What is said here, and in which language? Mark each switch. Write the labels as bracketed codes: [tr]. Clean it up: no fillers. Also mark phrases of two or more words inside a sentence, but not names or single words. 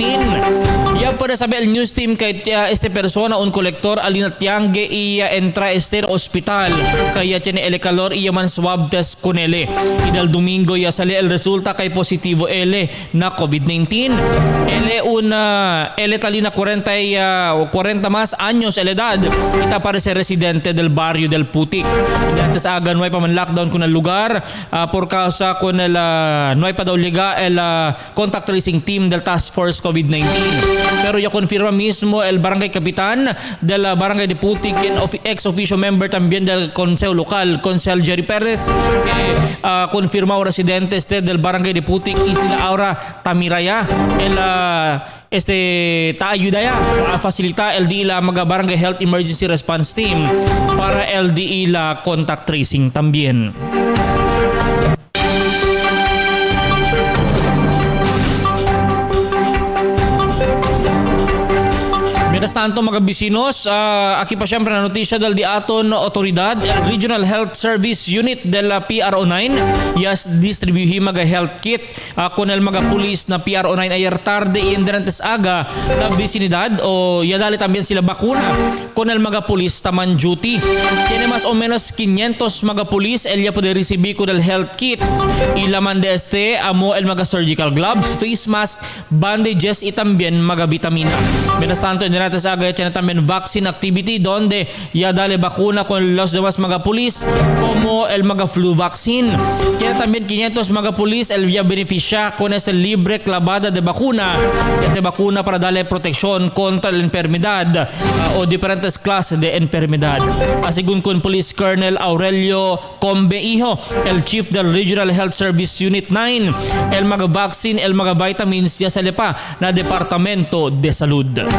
[cbk] Ya puede saber el news team kay este persona un collector alina tiangge iya entra este hospital kaya tiene el calor iya man [en] swab test [cbk] con ele. Y del domingo ya sale el resulta kay positivo ele na COVID-19. Ele talina 40 más años el edad. Ita parece residente del barrio del Putik. Antes aga no hay pa man lockdown con el lugar por causa con el no hay pa daw liga el [en] contact tracing team [cbk] del Task Force COVID-19. Pero ya confirma mismo el barangay kapitan del barangay de Putik and [en] ex-officio member [cbk] también del consejo local, Consel Jerry Perez, que confirma residentes del barangay de Putik y sila ahora Tamiraya el taayuda ya a facilita LDI la mga [en] barangay health emergency response team [cbk] para LDI la [en] contact tracing [cbk] también. Mientras tanto mga bisinos, aquí pa siyempre na notisya del di aton otoridad, el Regional Health Service Unit del PRO9 yas distribuhi mga [en] health kit [cbk] con el mga pulis na PRO9 ayer tarde y enderantes aga na vicinidad o yadali también sila bakuna con el mga pulis taman duty. Tiene más o menos 500 mga pulis el ya puede recibir con el [en] health kits [cbk] y laman de amo el mga [en] surgical gloves, face mask, [cbk] bandages y también mga vitamina. Mientras tanto enderantes aga tiene también [en] vaccine activity [cbk] donde ya dale vacuna con los demás mga pulis como el mga [en] flu vaccine. [cbk] Tiene también 500 mga pulis el ya beneficia con este libre clavada de vacuna. Este vacuna para darle protección contra la enfermedad o diferentes clases de enfermedad. Según con Police Colonel Aurelio Combe Iho, el chief del Regional Health Service Unit 9, el mga vaccine, el mga vitamins ya sale pa na Departamento de Salud.